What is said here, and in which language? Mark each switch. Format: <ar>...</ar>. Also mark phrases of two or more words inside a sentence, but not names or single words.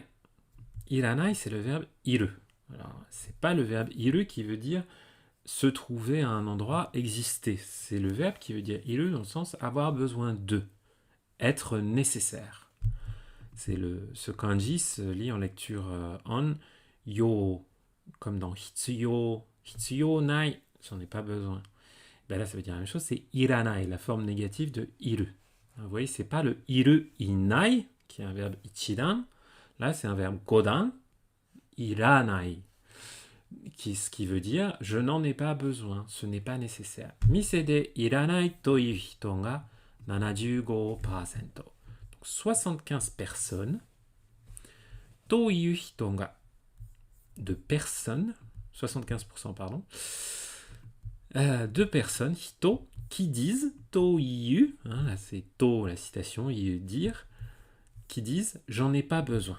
<fr>Iranai, c'est le verbe iru. Alors, c'est pas le verbe iru qui veut dire se trouver à un endroit, exister. C'est le verbe qui veut dire iru dans le sens avoir besoin de, être nécessaire. Ce kanji se lit en lecture on, yo, comme dans hitsuyo,</fr> <ja>必要ない,</ja> <fr>j'en ai pas besoin. Ben là, ça veut dire la même chose, c'est iranai, la forme négative de iru. Vous voyez, c'est pas le</fr> <ja>いる いない,</ja> <fr>qui est un verbe ichidan. Là, c'est un verbe godan, iranai. Ce qui veut dire je n'en ai pas besoin, ce n'est pas nécessaire.</fr> <ja>店で いらない という 人 が 75%.</ja> <fr>Donc 75 personnes.</fr> <ja>という 人 が,</ja> <fr>de personnes, 75% pardon. De personnes, hito, qui disent, toiu, hein, là c'est to, la citation, dire, qui disent j'en ai pas besoin.</fr>